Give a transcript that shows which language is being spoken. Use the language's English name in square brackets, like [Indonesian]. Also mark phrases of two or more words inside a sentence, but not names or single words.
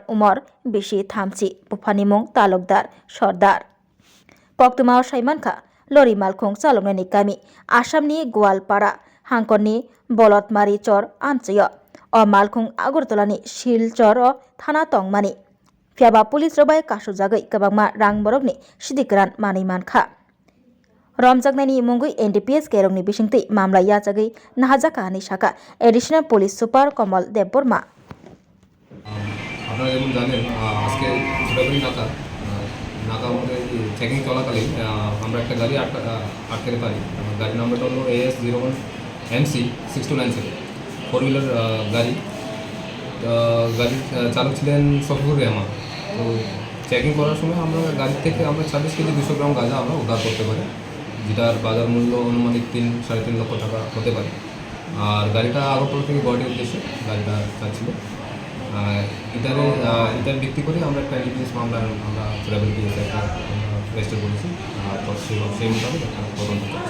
[Kok Borok] Umar Bishi Thamchi Bufani Mung Talukdar Sordar Poktumao Shaimankha Lori Malkhong Chalognani Kami Asamni Gwalpara Hangkoni Bolotmari Chor Amchayo O Malkhong Agortolani Shilchor O Thana Tongmani Fiaba Police Robai Kashu Jagai Kabangma Rang Borogni Shidikran Mani Mankha Romjagnani Mungui NDPS Kerongni Bishingti Mamla Yajagai Nahajaka Nishaka [English] Additional Police Super [Kok Borok] Kamal Deborma [Bangla] আপনারা যেমন জানেন আজকে চুরাবাড়ি নাকা মধ্যে চেকিং চলাকালীন আমরা একটা গাড়ি আটকাতে পারি গাড়ির নাম্বারটা হলো AS01 MC6297 [English] four wheeler [Bangla] গাড়ি গাড়ির চালক ছিলেন সফিউর রহমান তো চেকিং করার সময় আমরা গাড়ি থেকে আমরা 26 কেজি 200 গ্রাম গাঁজা আমরা উদ্ধার করতে পারি যেটার বাজার মূল্য অনুমানিক 3-3.5 লক্ষ টাকা হতে পারে আর গাড়িটা আগরতলা থেকে গুয়াহাটির উদ্দেশ্যে গাড়িটা যাচ্ছিল এটার ভিত্তি করে আমরা একটা NDPS মামলা আমরা ট্রাভেল পিএসে একটা রেজিস্টার করেছি তো সেই মোতাবেক একটা তদন্ত